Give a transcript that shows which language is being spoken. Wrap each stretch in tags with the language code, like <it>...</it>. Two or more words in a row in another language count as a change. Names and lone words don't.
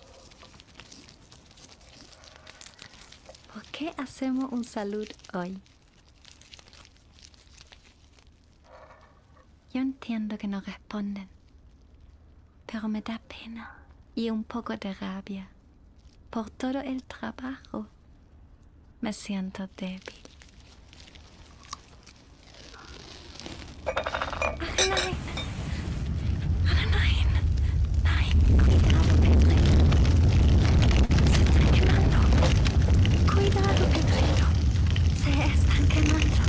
<es>¿Por qué hacemos un salud hoy? Yo entiendo que no responden, pero me da pena y un poco de rabia por todo el trabajo. Me siento débil.</es> <de>¡Ach, nein! ¡Ah, nein! ¡Nein!</de> <es>¡Cuidado, Pedrito! ¡Se están quemando! ¡Cuidado, Pedrito! ¡Se están quemando!</es>